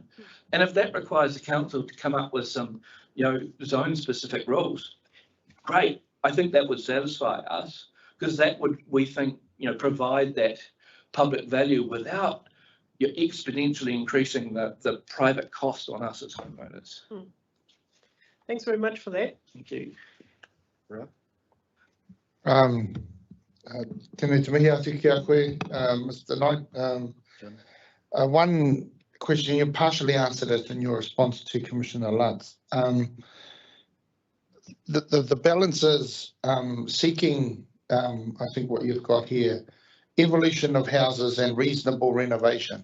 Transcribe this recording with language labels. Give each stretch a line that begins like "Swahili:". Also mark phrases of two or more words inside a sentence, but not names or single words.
English: And if that requires the council to come up with some, you know, zone specific rules, great. I think that would satisfy us, because that would, we think, you know, provide that public value without you're exponentially increasing the private cost on us as homeowners. Thanks very much for that. Thank you.
Māori: Tēnei te mihi atu ki a koe,
English: Mr. Knight. One question, you partially answered it in your response to Commissioner Lutz. The balance is seeking, I think what you've got here, evolution of houses and reasonable renovation.